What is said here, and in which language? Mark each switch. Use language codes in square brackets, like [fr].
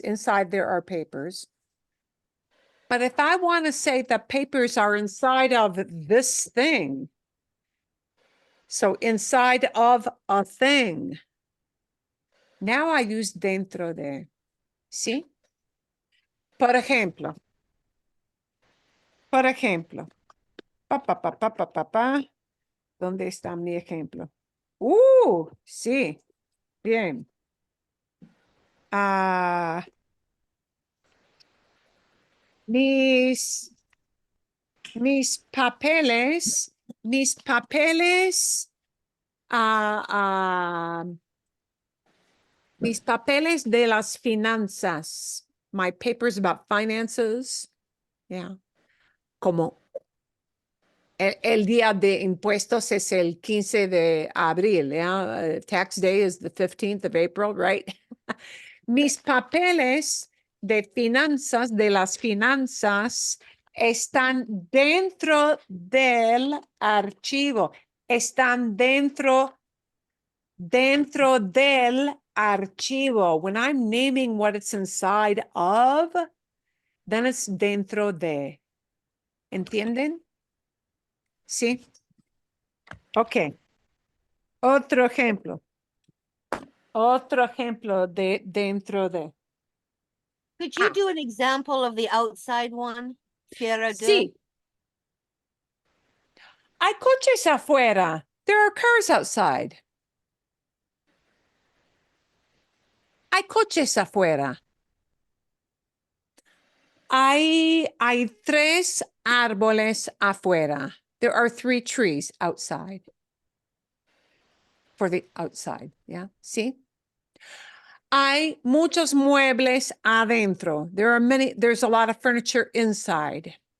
[en] Inside there are papers. But if I want to say the papers are inside of this thing, so inside of a thing, now I use dentro de. See? [es] Por ejemplo, ¿dónde está mi ejemplo? Sí, bien. Mis papeles, mis papeles de las finanzas, my papers about finances, yeah. Como el día de impuestos es el 15 de abril, yeah. [en] Tax day is the 15th of April, right? [es] Mis papeles de finanzas, de las finanzas, están dentro del archivo, están dentro del archivo. [en] When I'm naming what it's inside of, then it's dentro de. [es] ¿Entienden? Sí. Ok. Otro ejemplo. Otro ejemplo de dentro de. [en] Could you do an example of the outside one? [es] Fuera de? Sí. [en] Hay coches afuera. There are cars outside. [es] Hay coches afuera. Hay 3 árboles afuera. [en] There are 3 trees outside. For the outside, yeah. See? [es] Hay muchos muebles adentro. [en] There's a lot of furniture inside.